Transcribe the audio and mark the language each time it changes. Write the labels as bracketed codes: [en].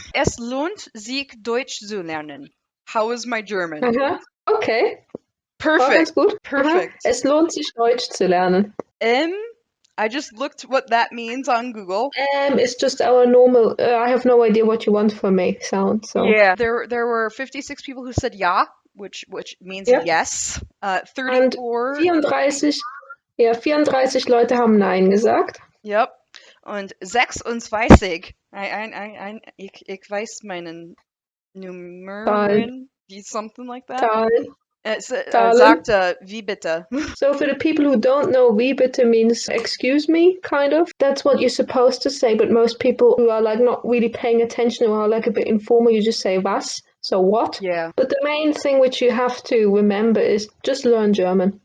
[de] Es lohnt sich Deutsch zu lernen. [en] How is my German? Uh-huh. Okay. Perfect. Oh, that's good. Perfect. Uh-huh. [de] Es lohnt sich Deutsch zu lernen. [en] I just looked what that means on Google. It's just our normal, I have no idea what you want from me sound. So. Yeah, there were 56 people who said ja, which means yes. 34. [de] Und 34 Leute haben nein gesagt. [en] Yep. [de] Und 26, ich weiß meinen Nummern, [en] something like that. [de] Sagt wie bitte. [en] So for the people who don't know, [de] wie bitte [en] means excuse me, kind of. That's what you're supposed to say, but most people who are like not really paying attention or are like a bit informal, you just say was, so what? Yeah. But the main thing which you have to remember is just learn German.